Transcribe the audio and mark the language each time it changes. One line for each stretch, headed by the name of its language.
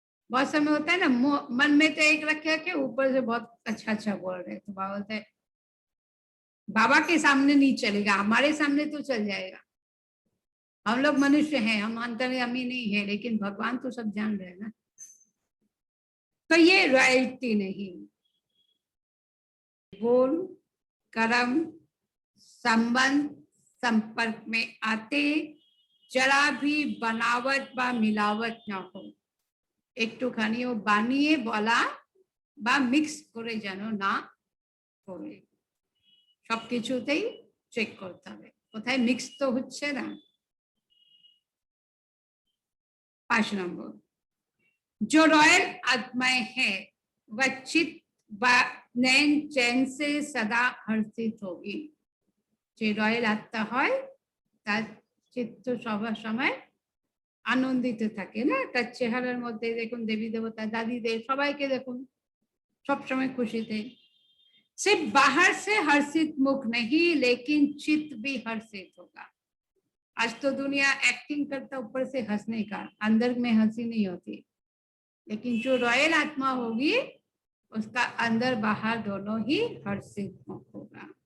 Hindi: बहुत समय होता है ना मन में तो एक रखे के ऊपर से बहुत अच्छा अच्छा बोल रहे, तो बाबा बोलते हैं बाबा के सामने नहीं चलेगा, हमारे सामने तो चल जाएगा। हम लोग मनुष्य हैं, हम अंतर्यामी नहीं है, लेकिन भगवान तो सब जान रहे हैं ना, तो ये रॉयल्टी नहीं। बोल कर्म संबंध संपर्क में आते जरा भी बनावट বা মিলাवट না हो,
Bangla: একটুখানিও বানিয়ে বলা বা মিক্স করে যেন না করে, সবকিছুতেই চেক করতে হবে কোথায় মিক্স তো হচ্ছে না।
Hindi: 5 नंबर, जो रॉयल आत्माएं हैं वह चित नैन चैन से सदा हर्षित होगी।
Bangla: যে রয়্যাল আত্মা হয় তার চিত্ত সব সময় আনন্দিত থাকে না, তার চেহারার মধ্যে দেখুন দেবী দেবতা দাদীদের সবাইকে দেখুন
Hindi: सब समय खुशी थे। सिर्फ बाहर से हर्षित मुख नहीं लेकिन चित्त भी हर्षित होगा। आज तो दुनिया एक्टिंग करता ऊपर से हंसने का, अंदर में हंसी नहीं होती, लेकिन जो रॉयल आत्मा होगी उसका अंदर बाहर दोनों ही हर्षित मुख होगा।